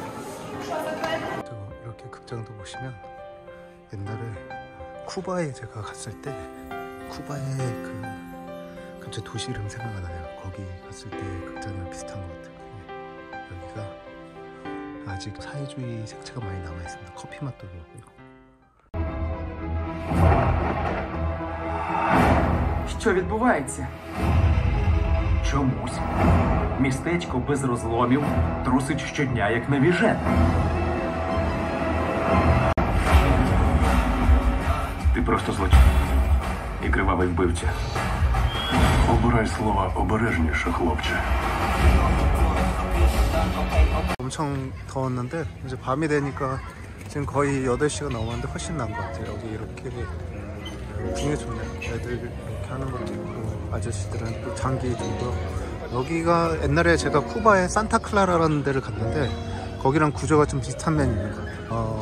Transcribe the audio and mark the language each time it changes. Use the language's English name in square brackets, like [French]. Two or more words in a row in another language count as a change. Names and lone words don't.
[Korean] 이렇게 극장도 보시면 옛날에 쿠바에 제가 갔을 때 쿠바의 그 갑자기 도시 이름 생각이 나요. 거기 갔을 때 극장이랑 비슷한 것 같아요. 여기가 아직 사회주의 색채가 많이 남아 있습니다. 커피 맛도 그렇고요. [Ukrainian] Що відбувається? Чомусь містечко без розломів трусить щодня, як навіжене. Ти просто злочин і кривавий вбивця. Обирай слова обережніше, хлопче. [Korean] 엄청 더웠는데 이제 밤이 되니까 지금 거의 8시가 넘었는데 훨씬 나은 것 같아요. 여기 이렇게 분위기 좋네요. 애들 이렇게 하는 것도 있고, 아저씨들은 또 장기도 있고요. 여기가 옛날에 제가 쿠바의 산타클라라라는 데를 갔는데 거기랑 구조가 좀 비슷한 면이 있는 것 같아요.